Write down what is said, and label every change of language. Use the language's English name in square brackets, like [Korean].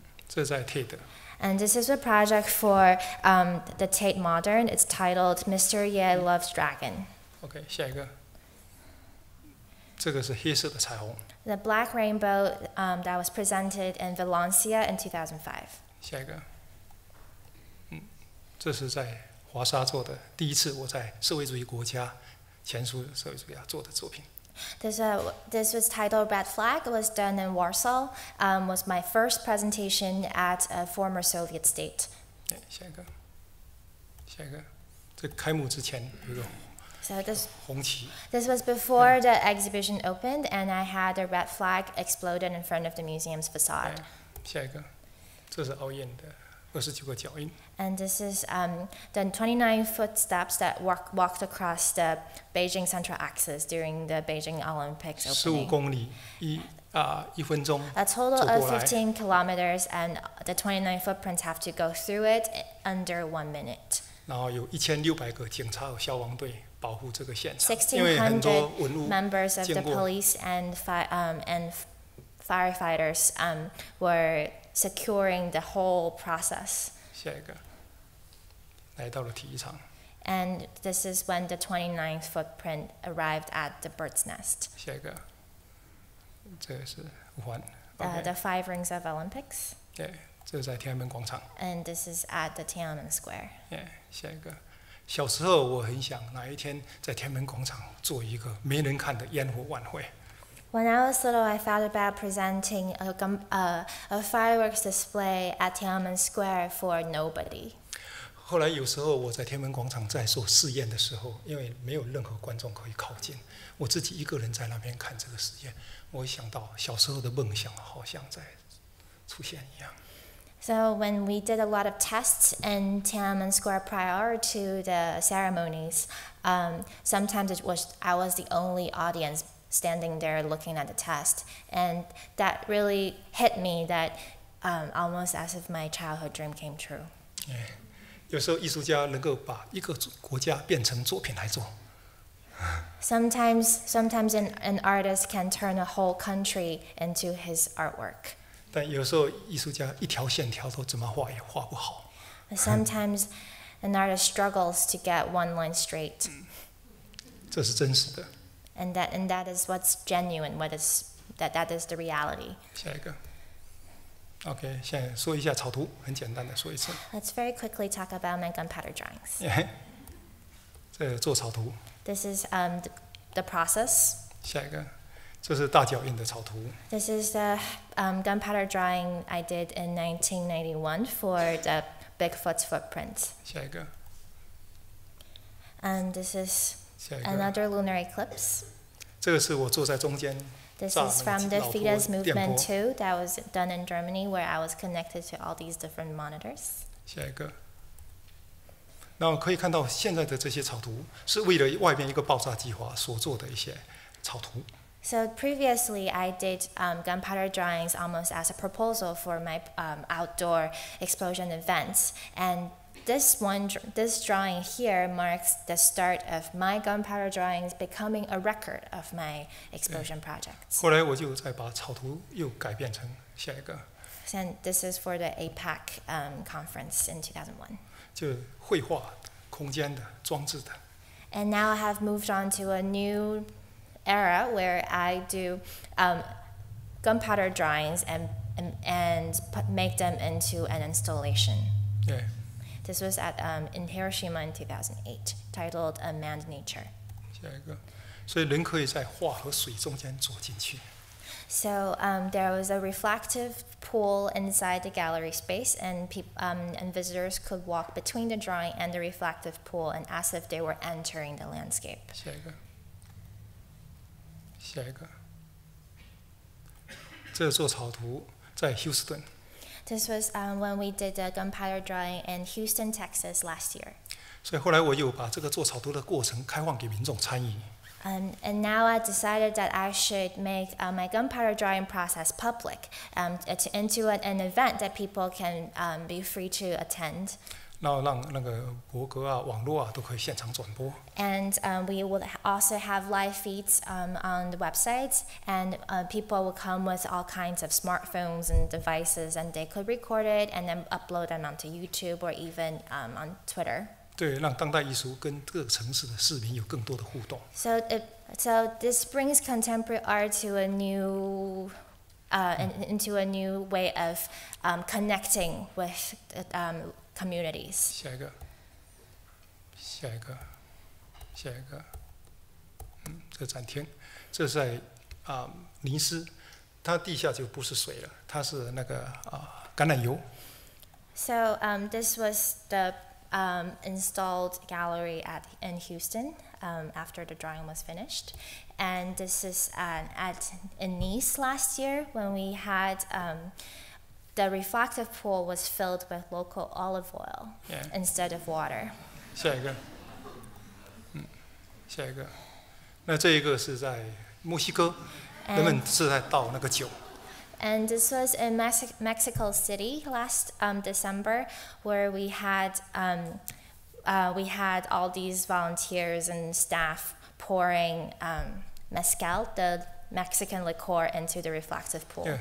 [Chinese] 这在 Tate。 [English] And this is a project for the Tate Modern. It's titled Mr. Ye Loves Dragon. [Chinese] OK， 下一个。这个是黑色的彩虹。 [English] The black rainbow that was presented in Valencia in 2005. [Chinese] 下一个，这是在华沙做的第一次我在社会主义国家前苏社会主义国家做的作品。 [English] This was titled Red Flag. It was done in Warsaw. Was my first presentation at a former Soviet state. [Chinese] 下一个，这开幕之前有一个 [English] So this [Chinese] 红旗。 [English] This was before the exhibition opened, and I had a red flag exploded in front of the museum's facade. [Chinese] 下一个，这是奥运的29个脚印。 [English] And this is the 29 footsteps that walked across the Beijing Central Axis during the Beijing Olympics 15 opening. [Chinese] 公里1分钟 [English] A total [Chinese] 走 [English] of [Chinese] 过来。 [English] 15 kilometers, and the 29 footprints have to go through it under 1 minute. [Chinese] 然后有1600个警察和消防队保护这个现场，因为很多文物 [English] members of the [Chinese] 经过。 [English] police and firefighters were securing the whole process. [Chinese] 下一个，来到了体育场。 [English] And this is when the 29th footprint arrived at the bird's nest. [Chinese] 下一个，这个是五环。 [English] The 5 rings of Olympics. [Chinese] 对，这是在天安门广场。 [English] And this is at the Tiananmen Square. [Chinese] 下一个，小时候我很想哪一天在天安门广场做一个没人看的烟火晚会。 [English] When I was little, I thought about presenting a fireworks display at Tiananmen Square for nobody. [Chinese] 后来有时候我在天安门广场在做试验的时候，因为没有任何观众可以靠近，我自己一个人在那边看这个实验，我想到小时候的梦想好像在出现一样。 [English] So when we did a lot of tests in Tiananmen Square prior to the ceremonies, sometimes I was the only audience standing there looking at the test, and that really hit me that almost as if my childhood dream came true. [Chinese] 有时候艺术家能够把一个国家变成作品来做。 [English] Sometimes an artist can turn a whole country into his artwork. [Chinese] 但有时候艺术家一条线条都怎么画也画不好。 [English] Sometimes an artist struggles to get one line straight. [Chinese] 这是真实的。 [English] And that is what's genuine. That is the reality. [Chinese] 下一个。 OK， 现在说一下草图，很简单的说一次。 [English] Let's very quickly talk about my gunpowder drawings. [Chinese] 这做草图。 [English] This is the process. [Chinese] 下一个，这是大脚印的草图。 [English] This is the gunpowder drawing I did in 1991 for the Bigfoot's footprint. [Chinese] 下一个。 [English] And this is [Chinese] 下一个。 [English] another lunar eclipse. [Chinese] 这个是我坐在中间。 [English] This is from the Fides movement too, that was done in Germany, where I was connected to all these different monitors. [Chinese] 下一个。那可以看到现在的这些草图是为了外面一个爆炸计划所做的一些草图。 [English] So previously, I did gunpowder drawings almost as a proposal for my outdoor explosion events, and this drawing here marks the start of my gunpowder drawings becoming a record of my explosion projects. [Chinese] 后来我就再把草图又改变成下一个。 [English] And this is for the APAC conference in 2001. [Chinese] 就绘画空间的装置的。 [English] And now I have moved on to a new era where I do gunpowder drawings and make them into an installation. [Chinese] 对。 [English] This was in Hiroshima in 2008, titled A Manned Nature. [Chinese] 下一个，所以人可以在画和水中间走进去。 [English] So there was a reflective pool inside the gallery space, and visitors could walk between the drawing and the reflective pool, and as if they were entering the landscape. [Chinese] 下一个，下一个，这做草图在休斯顿。 [English] This was when we did the gunpowder drawing in Houston, Texas last year. [Chinese] 所以后来我又把这个做草图的过程开放给民众参与。 [English] And now I decided that I should make my gunpowder drawing process public, into an event that people can be free to attend. [Chinese] 然后让那个博客啊、网络啊都可以现场转播。 [English] And we will also have live feeds on the websites, and people will come with all kinds of smartphones and devices, and they could record it and then upload them onto YouTube or even on Twitter. [Chinese] 对，让当代艺术跟各个城市的市民有更多的互动。 [English] So So this brings contemporary art to a new, into a new way of connecting with communities. [Chinese] 下一个，下一个，下一个，这展厅，这是在尼斯，它地下就不是水了，它是那个橄榄油。 [English] So this was the installed gallery in Houston after the drawing was finished. And this is in Nice last year when we had the reflective pool was filled with local olive oil instead of water. [Chinese] 下一个，下一个，那这一个是在墨西哥，人们是在倒那个酒。 [English] And this was in Mexico City last December, where we had all these volunteers and staff pouring mezcal, the Mexican liqueur, into the reflective pool.